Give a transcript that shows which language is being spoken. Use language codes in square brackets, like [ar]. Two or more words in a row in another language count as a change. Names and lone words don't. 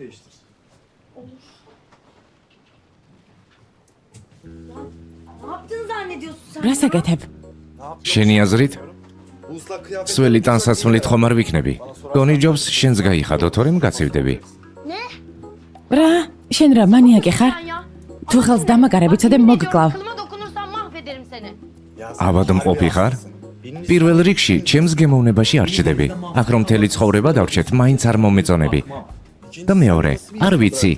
[ka] რა საკეთებ? შენი აზრით? სველი ტანსაცმლით ხომ არ ვიქნები? გონი ჯობს შენს გაიხადო, თორემ გაცივდები. რა? შენ რა მანიაკი ხარ? თუ ხელს დამაგარებ, იცოდე მოგკლავ. [tr] Kılıma dokunursan mahvederim seni. [ka] ავადმყოფი ხარ? პირველ რიგში, ჩემს გემოვნებაში არ ჩდები. აქ რომ მთელი ცხოვრება დავრჩეთ, მაინც არ მომეწონები. და მეორე, არ ვიცი.